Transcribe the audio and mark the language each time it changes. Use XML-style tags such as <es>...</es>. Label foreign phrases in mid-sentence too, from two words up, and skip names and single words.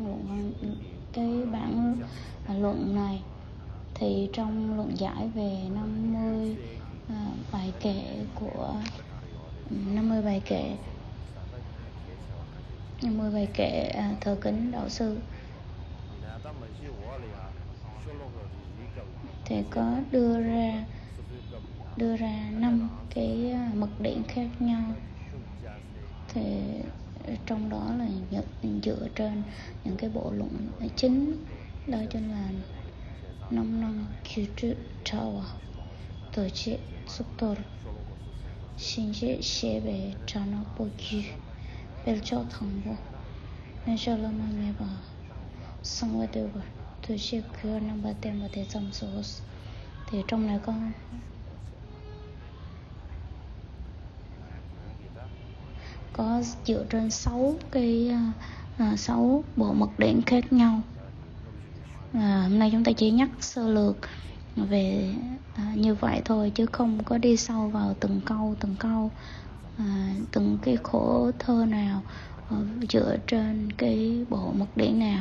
<vi>bản luận này, thì trong luận giải về 50 bài kệ của 50 bài kệ 50 bài kệ thờ kính đạo sư thì có đưa ra 5 cái mật điển khác nhau. Thì trong đó là dựa trên những cái bộ luận chính, đó chính là 5 năm Kyuju Tawa, Tổ chức Suktor, Shinji Shebe Chana Bokyu, Belcho Thangbo, Neshalama Meba, Sangwadewa, Tổ chức Kyo Nambate Mate Samsos. Thì trong này có dựa trên 6 bộ mật điển khác nhau. Hôm nay chúng ta chỉ nhắc sơ lược về như vậy thôi, chứ không có đi sâu vào từng câu, từng cái khổ thơ nào dựa trên cái bộ mật điển nào.</vi>